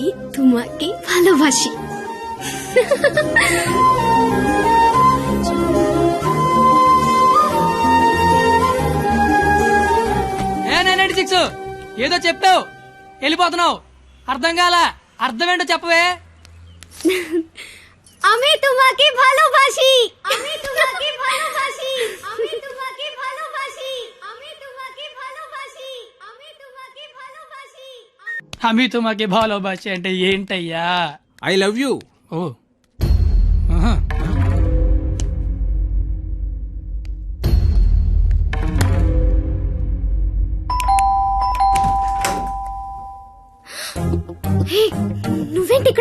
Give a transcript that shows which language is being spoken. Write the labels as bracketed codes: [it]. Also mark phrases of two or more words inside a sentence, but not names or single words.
[bn] তোমাকে ভালোবাসি। [te] ఏదో చెప్పావు వెళ్ళిపోతున్నావు, అర్థం కాల, అర్థం ఏంటో చెప్పవే. [bn] আমি তোমাকে ভালোবাসি, আমি তোমাকে ভালোবাসি, আমি তোমাকে ভালোবাসি, আমি তোমাকে ভালোবাসি, আমি তোমাকে ভালোবাসি। আমি তোমাকে ভালোবাসি [te] అంటే ఏంటయ్యా? [en] I love you. [te] ఓ ఆహా. హే, నువ్వేంటి ఇక్కడ?